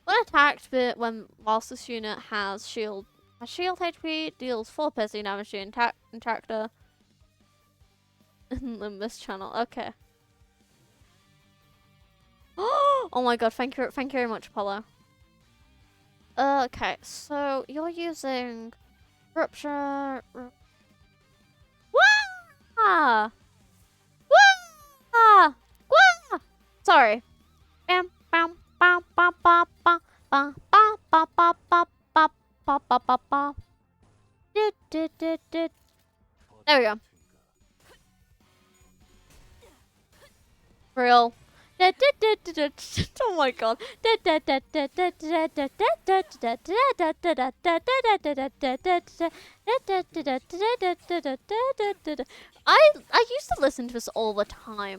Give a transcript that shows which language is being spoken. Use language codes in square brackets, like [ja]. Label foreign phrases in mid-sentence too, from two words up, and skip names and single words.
[en] When attacked, but whilst this unit has shield HP, deals 4 piercing damage to interactor. Limbus channel. Okay. Oh my god! Thank you very much, Apollo. Okay, so you're using rupture. Wah! Wah! Wah! Sorry. Bam bam bam bam bam bam bam bam bam bam bam bam bam bam bam. There we go. Real. Oh my god. I used to listen to this all the time.